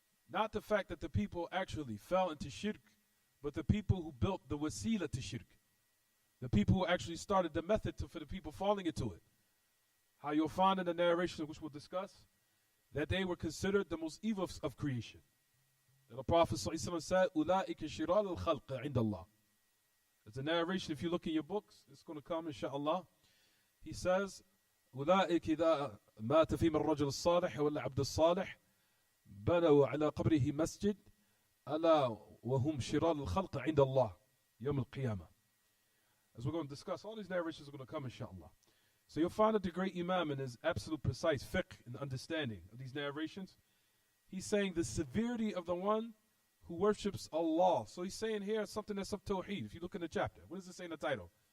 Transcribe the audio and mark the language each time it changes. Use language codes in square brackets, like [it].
[en] Not the fact that the people actually fell into shirk, but the people who built the wasila to shirk. The people who actually started the method for the people falling into it. How you'll find in the narration, which we'll discuss, that they were considered the most evil of creation. And the Prophet ﷺ said, [ar] أُولَٰئِكَ شِرَارُ الْخَلْقِ عِنْدَ اللَّهِ. [en] It's a narration, if you look in your books, it's going to come, inshaAllah. He says, [ar] أُولَٰئِكَ إِذَا مَاتَ فِيهِمْ الرَّجُلُ الصَّالِحِ وَالَّا عَبْدُ الصَّالِحِ بنوا على قبره مسجد ألا وهم شرار الخلق عند الله يوم القيامة. [en] As we're going to discuss, all these narrations are going to come inshallah. So you'll find that the great Imam in his absolute precise fiqh and understanding of these narrations, he's saying the severity of the one who worships Allah. So he's saying here something that's of Tawheed. If you look in the chapter, what does it say in the title?